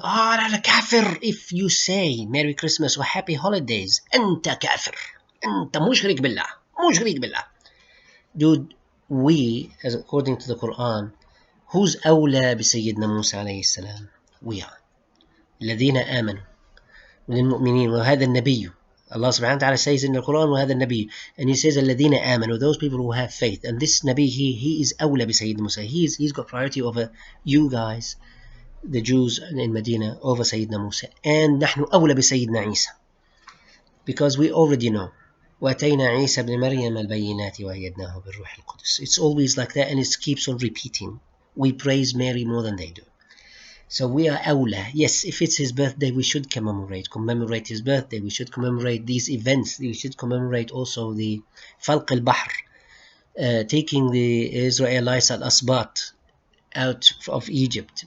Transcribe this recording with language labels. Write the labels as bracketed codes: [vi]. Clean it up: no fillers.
[en] That's kafir. If you say Merry Christmas or Happy Holidays, [ar] أنت كافر. أنت مشرك بالله. مشرك بالله. [en] Dude, we, as according to the Quran, who's [ar] أولى بسيدنا موسى عليه السلام? [en] We are. [ar] الذين آمنوا للمؤمنين وهذا النبي. [en] Allah subhanahu wa ta'ala says in the Quran [ar] وهذا النبي, [en] and he says [ar] الذين آمنوا, [en] those people who have faith. And this Nabi, he is [ar] أولى بسيدنا [en] Musa. He's got priority over you guys, the Jews in Medina, over Sayyidina Musa. And [ar] نحن أولى بسيدنا عيسى, [en] because we already know [ar] وأتينا عيسى ابن مريم البينات وأيدناه بالروح القدس. [en] It's always like that, and it keeps on repeating. We praise Mary more than they do. So we are [ar] أولى. [en] Yes, if it's his birthday, we should commemorate his birthday. We should commemorate these events. We should commemorate also the [ar] فلق البحر, [en] taking the Israelites al-Asbat out of Egypt.